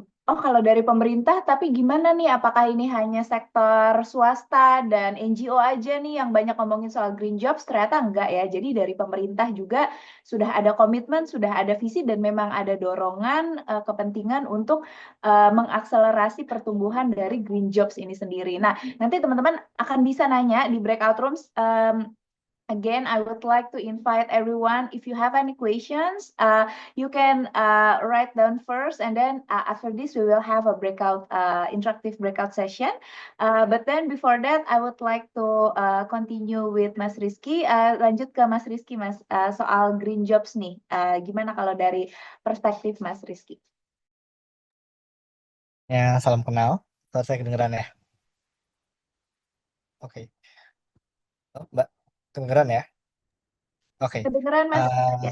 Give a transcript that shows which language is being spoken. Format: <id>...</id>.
<id>Oh, kalau dari pemerintah, tapi gimana nih? Apakah ini hanya sektor swasta dan NGO aja nih yang banyak ngomongin soal green jobs? Ternyata enggak ya. Jadi dari pemerintah juga sudah ada komitmen, sudah ada visi, dan memang ada dorongan kepentingan untuk mengakselerasi pertumbuhan dari green jobs ini sendiri. Nah, nanti teman-teman akan bisa nanya di breakout rooms.</id> <en>Again, I would like to invite everyone, if you have any questions, you can write down first, and then after this, we will have a interactive breakout session. But then before that, I would like to continue with Mas Rizky.</en> <id>Lanjut ke Mas Rizky, Mas, soal green jobs nih. Gimana kalau dari perspektif Mas Rizky? Ya, salam kenal. Suara saya kedengeran ya? Oke. Oh, Mbak, kedengeran ya? Oke. Kedengeran, Mas? Ya.</id>